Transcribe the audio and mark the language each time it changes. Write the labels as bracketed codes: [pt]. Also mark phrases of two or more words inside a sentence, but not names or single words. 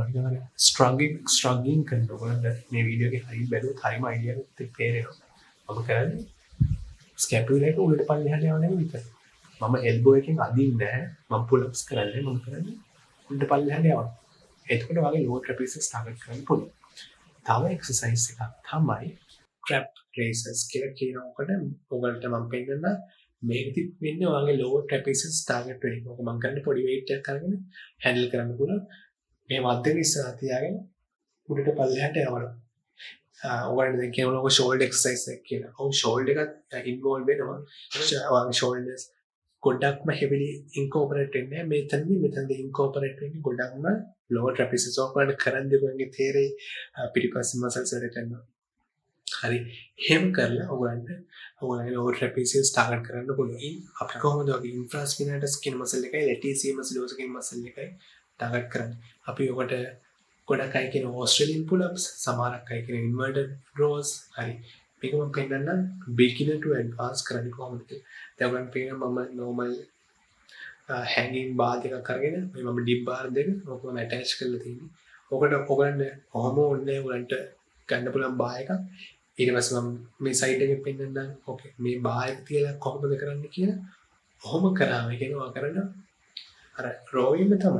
[si] නිකන් අර struggling කරනවා. ඔයාලට මේ වීඩියෝ එකේ හරි බැලුවොත් හරිම idea එකක් තේරෙනවා. මම කරන්නේ scapular එක උඩට පල්ලෙහාට යවන එක විතරයි. මම elbow එකෙන් අදින්නේ නැහැ. මම [en] pull ups [si] කරන්නේ මම කරන්නේ උඩට පල්ලෙහාට යවනවා. එතකොට වගේ [en] lower trapezius [si] target කරන්න පුළුවන්. තව exercise එකක් තමයි [en] trap raises [si] කියලා කියනකොට ඔයගලට මම පෙන්නන මේකෙදි වෙන්නේ ඔයාගේ [en] lower trapezius [si] target වෙන එක. ඔක මම කරන්නේ පොඩි weight එකක් අරගෙන handle කරන්න පුළුවන්. මේ මැදේ ඉස්සරහ තියාගෙන උඩට පල්ලෙහාට යවනවා. ඔයාලට දැන් කියනවා ඔය shoulder exercise එක කියලා. ඔව් shoulder එකත් involve වෙනවා. ඔයාගේ shoulders ගොඩක්ම [en] heavily incorporate [si] වෙන්නේ මෙතනදී incorporate වෙන්නේ ගොඩක්ම [en] lower trapezius [si] ඔයාලට කරන්නේ ඔයගේ තේරෙයි පිටිපස්ස muscles වලට කරනවා. හරි එහෙම කරලා ඔයගොල්ලන්ගේ [en] lower trapezius [si] target කරන්න පුළුවන්. අපි කොහොමද ඔයගේ infraspinatus කියන muscle එකයි [en] latissimus dorsi [si] කියන muscle එකයි target කරන්නේ. අපි ඔකට ගොඩක් අය කියන Australian [en] pull ups, [si] සමහරක් අය කියන [en] inverted rows, [si] හරි මේක මම පෙන්නන්නම් [en] beginner to advanced [si] කරන්නේ කොහොමද කියලා. දැන් ඔයගොල්ලන් පේනවා මම normal [en] hanging bar [si] එකක් අරගෙන මේ මම [en] dip bar [si] දෙක ඔකම ඇටච් කරලා තියෙන්නේ. ඔකට ඔයගොල්ලන් කොහොම ඕනේ ඔයගොල්ලන්ට ගන්න පුළුවන් බාර් එකක්. ඊට පස්සේ මම මේ සයිඩ් එකේ පෙන්නන්නම්. ඕකේ මේ බාර් එක තියලා කොහොමද කරන්නේ කියලා. ඔහොම කරාම කියනවා කරන අර රෝවින්ම තමයි.